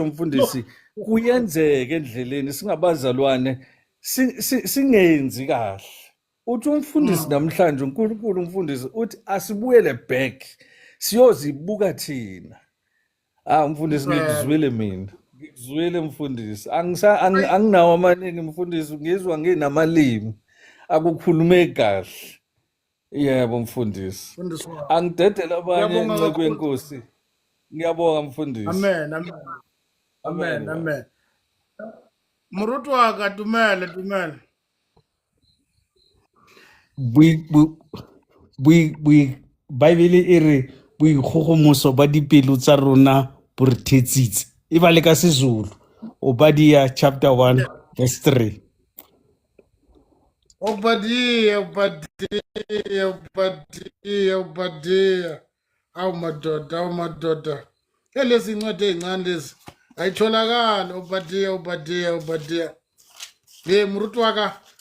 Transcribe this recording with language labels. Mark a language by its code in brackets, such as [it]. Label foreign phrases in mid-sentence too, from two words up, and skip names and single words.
[zu] mfundisi kuyenzeka endleleni singabazalwane singenzi kahle uthi umfundisi namhlanje uNkulunkulu umfundisi uthi asibuyele back siyozibuka thina mfundisi ngikuzwile mina ngikuzwile mfundisi anginawo amaningi mfundisi ngizwa nginamalimi akukhulumeki kahle yebo mfundisi angidedela abanye enceku yenkosi ngiyabonga mfundisi [st] amen Murutu waka dumele Bible e re boikgogomoso ba dipelo tsa rona bo re thetsitse e ba le ka seZulu Obadiah [en] chapter 1 verse 3 [zu] Obadiah awu madoda lezi incwadi ezincane lezi ayitholakala Obadiah [st] Murutu waka